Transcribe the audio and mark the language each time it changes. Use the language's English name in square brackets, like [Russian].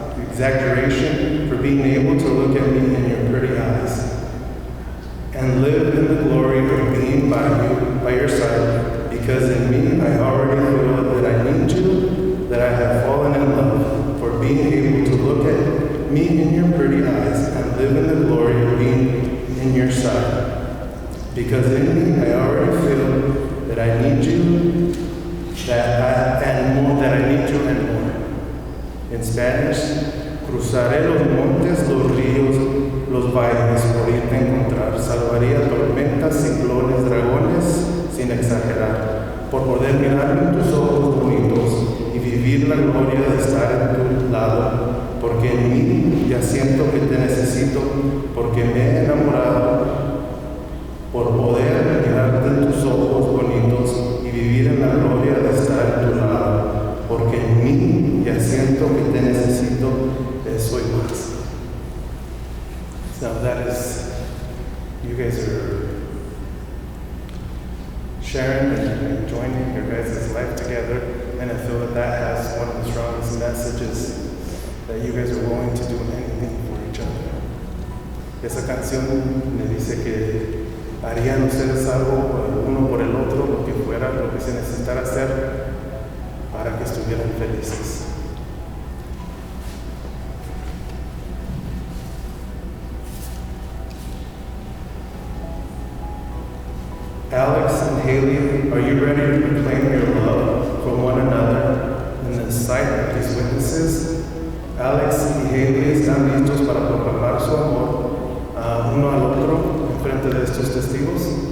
[English] exaggeration, for being able to look at me in your pretty eyes and live in the glory of being by your side, because in me I already feel that I need you, that I have fallen in love, for being able to look at me in your pretty eyes and live in the glory of being in your side, because in me I already feel that I need you, that I need you and more. In Spanish, [Spanish] cruzaré los montes, los ríos, los valles por irte a encontrar. Salvaría tormentas, ciclones, dragones, sin exagerar, por poder mirarme en tus ojos bonitos y vivir la gloria de estar en tu lado, porque en mí ya siento que te necesito, porque me he enamorado, por poder mirarte en tus ojos bonitos y vivir en la gloria de estar en tu lado, porque en mí ya siento que te necesito, eso y más. [English] So that is, you guys are sharing and joining your guys' life together, and I feel that has one of the strongest messages, that you guys are willing to do anything for each other. [Spanish] Esa canción me dice que harían ustedes algo uno por el otro, lo que fuera, lo que se necesitara hacer para que estuvieran felices. [English] Alex and Haley, are you ready to proclaim your love for one another in the sight of these witnesses? [Spanish] Alex y Haley están listos para proclamar su amor uno al otro en frente de estos testigos.